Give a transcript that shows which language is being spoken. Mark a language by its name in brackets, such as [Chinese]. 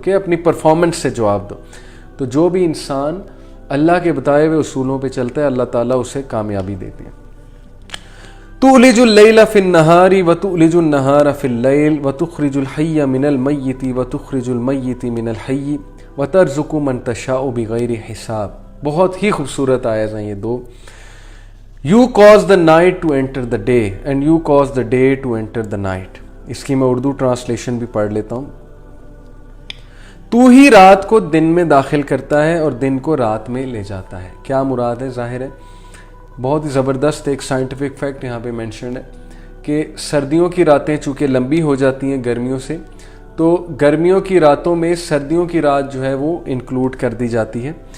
[Urdu] Okay, اپنی performance سے جواب دو. تو جو بھی انسان اللہ کے بتائے ہوئے اصولوں پہ چلتا ہے، اللہ تعالیٰ اسے کامیابی دیتے ہیں. [Arabic] تولج اللیل فی النہار وتولج النہار فی اللیل وتخرج الحی من المیت وتخرج المیت من الحی وترزق من تشاء بغیر حساب. [Urdu] بہت ہی خوبصورت آیات ہیں یہ دو. [English] You cause the night to enter the day and you cause the day to enter the night. [Urdu] اس کی میں اردو ٹرانسلیشن بھی پڑھ لیتا ہوں. تو ہی رات کو دن میں داخل کرتا ہے اور دن کو رات میں لے جاتا ہے. کیا مراد ہے؟ ظاہر ہے بہت ہی زبردست ایک سائنٹیفک فیکٹ یہاں پہ مینشنڈ ہے کہ سردیوں کی راتیں چونکہ لمبی ہو جاتی ہیں گرمیوں سے، تو گرمیوں کی راتوں میں سردیوں کی رات جو ہے وہ انکلوڈ کر دی جاتی ہے.